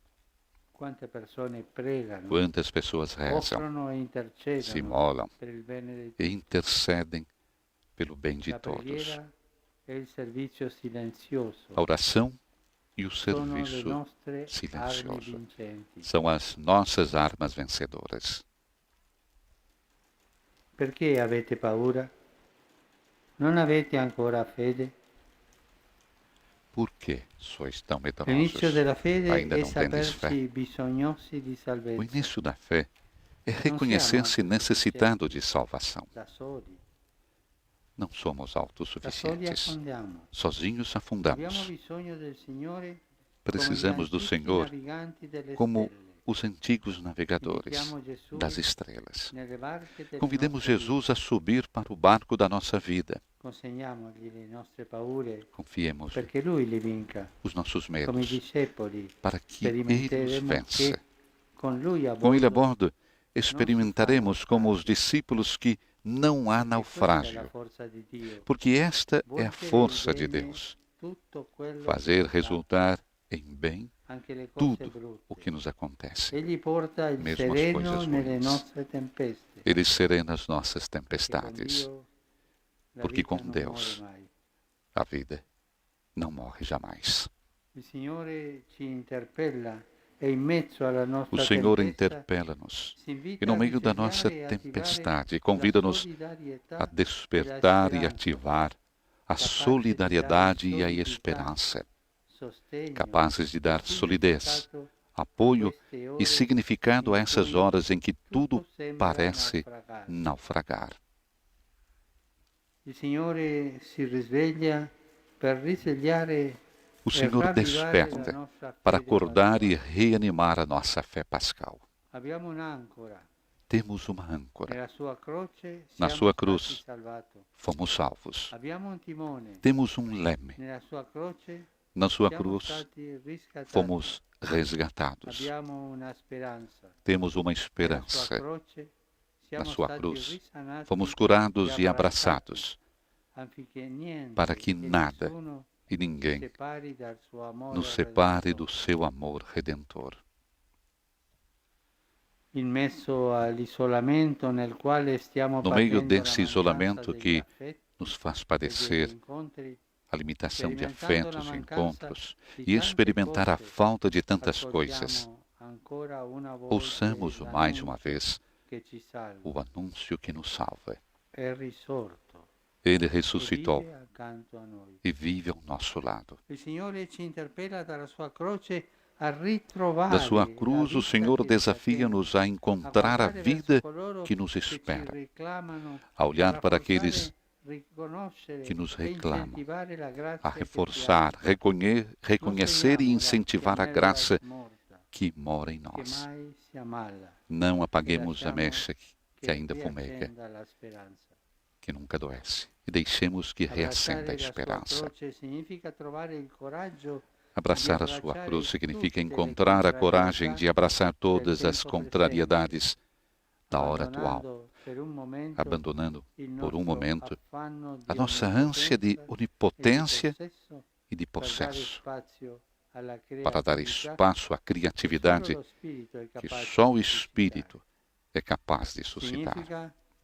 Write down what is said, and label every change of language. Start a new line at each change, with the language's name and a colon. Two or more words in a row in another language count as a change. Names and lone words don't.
Portuguese: Quantas pessoas rezam, se imolam e intercedem pelo bem de todos. A oração e o serviço silencioso são as nossas armas vencedoras.
Italian: Perché avete paura? Non avete ancora fede?
Portuguese: Por que sois tão
Italian: L'inizio
Portuguese: medrosos?
Italian: della fede
Portuguese: Ainda
Italian: è
Portuguese: não tendes fé?
Italian: sapersi bisognosi di
Portuguese: O
Italian: salvezza,
Portuguese: início da fé é reconhecer-se necessitado de salvação.
Italian: da soli.
Portuguese: Não somos
Italian: Da soli
Portuguese: autossuficientes.
Italian: affondiamo.
Portuguese: Sozinhos
Italian: Abbiamo
Portuguese: afundamos.
Italian: bisogno del Signore
Portuguese: Precisamos do Senhor como os antigos navegadores
Italian: Invitiamo Gesù
Portuguese: das estrelas.
Italian: nelle barche delle
Portuguese: Convidemos
Italian: nostre
Portuguese: Jesus a subir para o barco da nossa vida.
Italian: vite. Consegniamogli le nostre paure
Portuguese: Confiemos
Italian: perché Lui le vinca.
Portuguese: os nossos
Italian: Come i
Portuguese: medos
Italian: discepoli
Portuguese: para que Ele os
Italian: sperimenteremo
Portuguese: vença.
Italian: che con Lui a Com Ele a bordo
Portuguese: bordo, experimentaremos como os discípulos que não há
Italian: questa è la
Portuguese: naufrágio,
Italian: forza di Dio.
Portuguese: porque esta é a
Italian: Volgere
Portuguese: força de
Italian: bene
Portuguese: Deus,
Italian: tutto quello
Portuguese: fazer
Italian: che fa,
Portuguese: resultar em bem
Italian: anche le cose
Portuguese: tudo
Italian: brutte.
Portuguese: o que nos acontece.
Italian: Egli porta il
Portuguese: mesmo as
Italian: sereno
Portuguese: coisas
Italian: nelle
Portuguese: ruins.
Italian: nostre tempeste.
Portuguese: Ele serena as nossas
Italian: Perché con
Portuguese: tempestades,
Italian: Dio la
Portuguese: porque
Italian: vita
Portuguese: com
Italian: non
Portuguese: Deus
Italian: muore mai.
Portuguese: a vida não morre jamais.
Italian: Il Signore ci interpella e in mezzo alla
Portuguese: O
Italian: nostra
Portuguese: Senhor
Italian: tempesta
Portuguese: interpela-nos
Italian: si invita
Portuguese: e no
Italian: a
Portuguese: meio da nossa
Italian: risvegliare e
Portuguese: tempestade
Italian: attivare
Portuguese: convida-nos
Italian: la solidarietà
Portuguese: a
Italian: e la
Portuguese: despertar e
Italian: speranza,
Portuguese: ativar a capaz de solidariedade dar e a
Italian: solidità,
Portuguese: esperança,
Italian: sostegno,
Portuguese: capazes de dar solidez,
Italian: significato
Portuguese: apoio
Italian: queste ore
Portuguese: e significado a
Italian: in
Portuguese: essas
Italian: cui
Portuguese: horas em que tudo
Italian: tutto sembra
Portuguese: parece
Italian: naufragare.
Portuguese: naufragar.
Italian: Il Signore si risveglia per risvegliare
Portuguese: O
Italian: e
Portuguese: Senhor
Italian: ravvivare la
Portuguese: desperta
Italian: nostra
Portuguese: para
Italian: fede
Portuguese: acordar e
Italian: pasquale.
Portuguese: reanimar a nossa fé pascal.
Italian: Abbiamo un'ancora.
Portuguese: Temos uma âncora.
Italian: Nella sua croce
Portuguese: Na
Italian: siamo
Portuguese: sua
Italian: stati
Portuguese: cruz
Italian: salvati.
Portuguese: fomos salvos.
Italian: Abbiamo un timone.
Portuguese: Temos um leme.
Italian: Nella sua croce
Portuguese: Na sua
Italian: siamo
Portuguese: cruz
Italian: stati riscattati.
Portuguese: fomos resgatados.
Italian: Abbiamo una speranza.
Portuguese: Temos uma
Italian: Nella sua
Portuguese: esperança.
Italian: croce
Portuguese: Na
Italian: siamo
Portuguese: sua
Italian: stati
Portuguese: cruz
Italian: risanati
Portuguese: fomos curados e
Italian: abbracciati,
Portuguese: abraçados,
Italian: affinché niente
Portuguese: para que
Italian: e
Portuguese: nada
Italian: nessuno
Portuguese: e ninguém
Italian: separi dal suo amore
Portuguese: nos separe
Italian: redentore.
Portuguese: do seu amor redentor.
Italian: In mezzo all'isolamento nel quale stiamo
Portuguese: No meio
Italian: patendo
Portuguese: desse
Italian: la
Portuguese: isolamento
Italian: mancanza degli
Portuguese: que
Italian: affetti
Portuguese: nos faz
Italian: e degli
Portuguese: padecer
Italian: incontri,
Portuguese: a limitação de
Italian: sperimentando la
Portuguese: afetos e
Italian: mancanza
Portuguese: encontros
Italian: di
Portuguese: e
Italian: tante
Portuguese: experimentar a
Italian: cose,
Portuguese: falta de tantas coisas,
Italian: ascoltiamo ancora una volta
Portuguese: ouçamos mais uma vez
Italian: che ci salva.
Portuguese: o anúncio que nos salva.
Italian: È risorto
Portuguese: Ele
Italian: e
Portuguese: ressuscitou
Italian: vive accanto a noi.
Portuguese: e vive ao nosso lado.
Italian: Il Signore ci interpella dalla sua croce a ritrovare
Portuguese: Da sua
Italian: la
Portuguese: cruz, o
Italian: vita
Portuguese: Senhor
Italian: che ci
Portuguese: desafia-nos a
Italian: attende,
Portuguese: encontrar a
Italian: guardare
Portuguese: vida
Italian: verso coloro
Portuguese: que nos
Italian: che ci
Portuguese: espera,
Italian: reclamano,
Portuguese: a olhar para
Italian: rafforzare,
Portuguese: aqueles
Italian: riconoscere
Portuguese: que nos
Italian: e
Portuguese: reclamam,
Italian: incentivare la grazia
Portuguese: a
Italian: che ci
Portuguese: reforçar,
Italian: abita.
Portuguese: reconhecer e
Italian: Non
Portuguese: incentivar a
Italian: spegniamola,
Portuguese: graça
Italian: che morta,
Portuguese: que mora em
Italian: che
Portuguese: nós.
Italian: mai si ammala,
Portuguese: Não apaguemos a
Italian: lasciamo
Portuguese: mecha que
Italian: che
Portuguese: ainda fumeca,
Italian: riaccenda la speranza.
Portuguese: que nunca adoece, e deixemos que reacenda a
Italian: Abbracciare la sua
Portuguese: esperança.
Italian: croce significa trovare il coraggio
Portuguese: Abraçar a sua cruz significa encontrar a coragem de abraçar todas as contrariedades da hora atual, abandonando por um momento a nossa ânsia de onipotência e de possesso, para dar espaço à criatividade que só o Espírito é capaz de suscitar.